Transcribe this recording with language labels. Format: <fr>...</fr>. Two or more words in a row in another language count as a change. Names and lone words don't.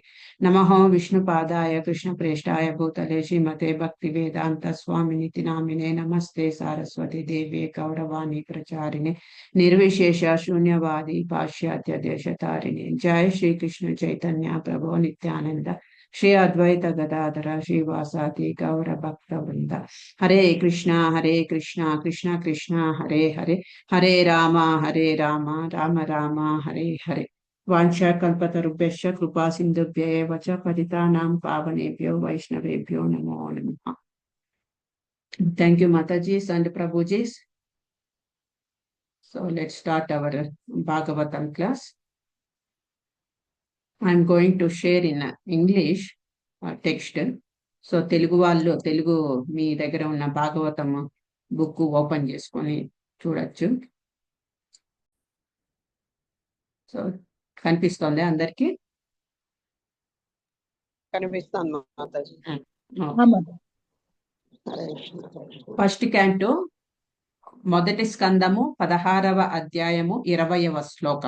<sa>నమః విష్ణుపాదాయ కృష్ణ ప్రేష్టాయ భూతలే శ్రీమతే భక్తి వేదాంత స్వామినితి నామినే నమస్తే సారస్వతి దేవే గౌరవాణి ప్రచారిణే నిర్విశేష శూన్యవాది పాశ్చాత్య దేశతారిణే. జయ శ్రీకృష్ణ చైతన్య ప్రభో నిత్యానంద శ్రీ అద్వైత గదాధర శ్రీవాసాది గౌర భక్త వృంద. హరే కృష్ణ కృష్ణ కృష్ణ హరే హరే, హరే రామ రామ రామ హరే హరే. వాంఛాకల్పతరుభ్యశ్చ కృపా సింధుభ్య ఏవ చ పతితానాం పావనేభ్యో వైష్ణవేభ్యో నమో నమః.</sa> <en>Thank you, Matajis and Prabhujis. So let's start our Bhagavatam class. I'm going to share in English text.</en> <te>సో తెలుగు వాళ్ళు తెలుగు మీ దగ్గర ఉన్న భాగవతం</te> <en>book open</en> <te>చేసుకొని చూడొచ్చు. సో కనిపిస్తోంది అందరికి? కనిపిస్తాను.</te> <en>first canto</en> <te>మొదటి స్కందము 16వ అధ్యాయము 20వ శ్లోకం.</te>